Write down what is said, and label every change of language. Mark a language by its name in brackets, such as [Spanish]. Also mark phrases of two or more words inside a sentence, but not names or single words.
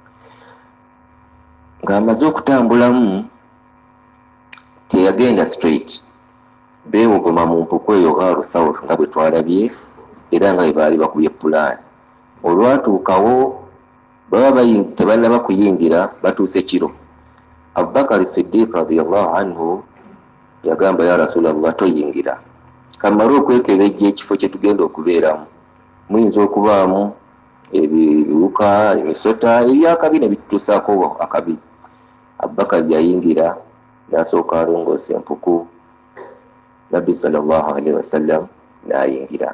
[Ganda] Ng'amaze okutambulamu teyagenda straight, beewogoma mu mpuku eyo Gharu Thawr nga bwe twalabye, era nga bwe baali bakubye pulaani. Olwatuukawo baba tebannaba kuyingira, batuuse kiro. Abubakar Siddiq [Arabic] رضي الله عنه [Ganda] yagamba, [Arabic] يا رسول الله, [Ganda] toyingira, kamala okwekebejja ekifo kye tugenda okubeeramu. Muyinza okubaamu ebiwuka, emisota, ebyakabi ne bitutuusaako akabi. Abubakar yayingira n'asooka alongoosa empuku nabbi [Arabic] صلى الله عليه وسلم [Ganda] n'ayingira.